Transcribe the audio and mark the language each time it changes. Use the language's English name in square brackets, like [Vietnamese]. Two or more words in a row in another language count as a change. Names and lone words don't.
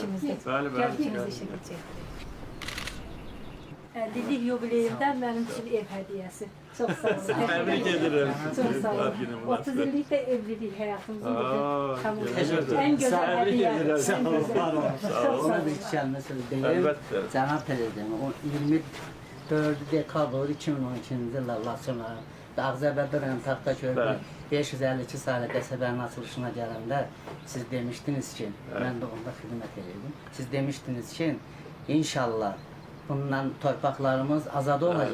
[Turkish] İkimiz de. [Azerbaijani] Bəli, [Turkish] Gel [Azerbaijani] bəli. [Turkish] ikimiz de çekecek. 50'lik yubileyimden benim için ev hediyesi. Çok sağ olun. [Azerbaijani] Təbrik edirəm. [Turkish] Çok sağ olun. [Azerbaijani] Günü 30 münasibət. [Turkish] yıllık da evlilik hayatımızın Aa, bir tamam. teşekkür En güzel ederim. hediye. Tebrik ederim. En güzel. Çok sağ [Azerbaijani] Ona [Turkish] olun. [Azerbaijani] bir kəlmə söz deyim. Əlbəttə. Cənab Prezident, o 24 dekabr 2012-ci ildə Laçına, Ağzəbədə rayon Taxtaköydə Bəli. 552 saylı qəsəbənin açılışına gələndə siz demişdiniz ki, [Turkish] Evet. [Azerbaijani] mən də onda xidmət edirdim. Siz demişdiniz ki, inşallah bundan torpaqlarımız azad olacaq.